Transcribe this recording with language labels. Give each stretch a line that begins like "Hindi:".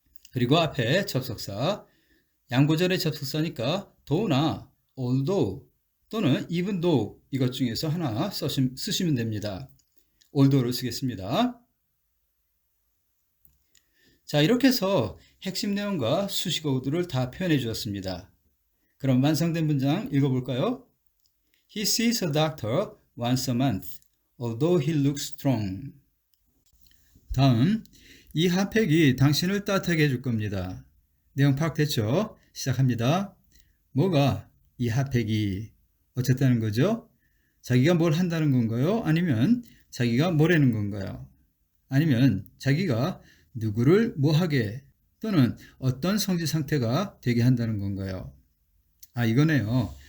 Korean: 그리고 앞에 접속사 양보절의 접속사니까 though나 although 또는
English: even though
Korean: 이것 중에서 하나 쓰시면 됩니다. although를 쓰겠습니다. 자, 이렇게 해서 핵심 내용과 수식어들을 다 표현해 주었습니다. 그럼 완성된 문장 읽어볼까요?
English: He sees a doctor once a month, although he looks strong.
Korean: 다음, 이 핫팩이 당신을 따뜻하게 해줄 겁니다. 내용 파악됐죠? 시작합니다. 뭐가 이 핫팩이 어쨌다는 거죠? 자기가 뭘 한다는 건가요? 아니면 자기가 뭐라는 건가요? 아니면 자기가 누구를 뭐하게 또는 어떤 성질 상태가 되게 한다는 건가요? 아, 이거네요.